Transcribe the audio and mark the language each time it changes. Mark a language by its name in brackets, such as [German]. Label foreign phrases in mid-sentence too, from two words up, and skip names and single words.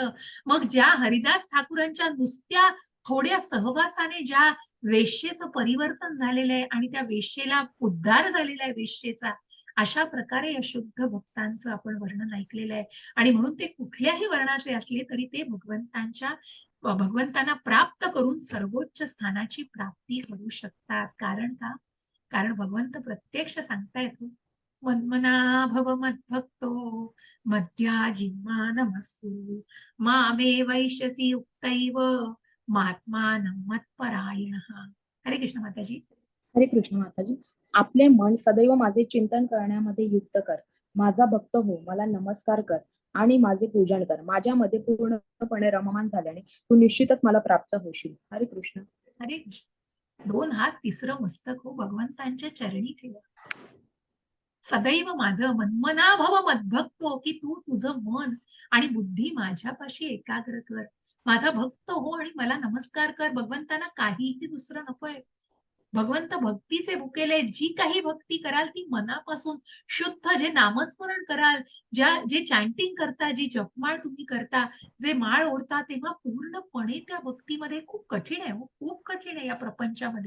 [Marathi] मग ज्या हरिदास ठाकूरांच्या नुसत्या थोड्या सहवासाने ज्या वेश्येचं परिवर्तन झालेलं आहे आणि त्या वेश्येला उद्धार झालेला आहे वेश्येचा, अशा प्रकारे या शुद्ध भक्तांचं आपण वर्णन ऐकलेलं आहे आणि म्हणून ते कुठल्याही वर्णाचे असले तरी ते भगवंतांना प्राप्त करून सर्वोच्च स्थानाची प्राप्ती करू शकतात. कारण का? कारण भगवंत प्रत्यक्ष सांगतायत, [Sanskrit] मन्मना भव मद्भक्तो मध्या जिह्वा नमस्कुरु मामे वैश्यसी युक्तैव महात्मानं मत्परायणः. [Marathi] हरे कृष्ण माताजी. हरे कृष्ण माताजी. आपले मन सदैव माझे चिंतन करण्यामध्ये युक्त कर. माझा भक्त हो, मला नमस्कार कर आणि माझे पूजन कर. माझ्यामध्ये पूर्णपणे रममान झाल्याने तू निश्चितच मला प्राप्त होशील. हरे कृष्ण. हरे कृष्ण. 2 हात तिसरं मस्तक हो भगवंतांच्या चरणी ठेवा. सदैव माझं [Sanskrit] मन्मना भव मद्भक्तो, [Marathi] की तू तुझं मन आणि बुद्धी माझ्यापाशी एकाग्र कर. माझा भक्त हो आणि मला नमस्कार कर. भगवंतांना काहीही दुसरं नकोय. भगवंत भक्तीचे भुकेले. जी काही भक्ती कराल ती मनापासून शुद्ध, जे नामस्मरण कराल, जे चॅन्टिंग करता, जी जपमाळ तुम्ही करता, जे माळ ओढता, तेव्हा पूर्णपणे त्या भक्तीमध्ये खूप कठीण आहे हो, खूप कठीण आहे या प्रपंचामध्ये.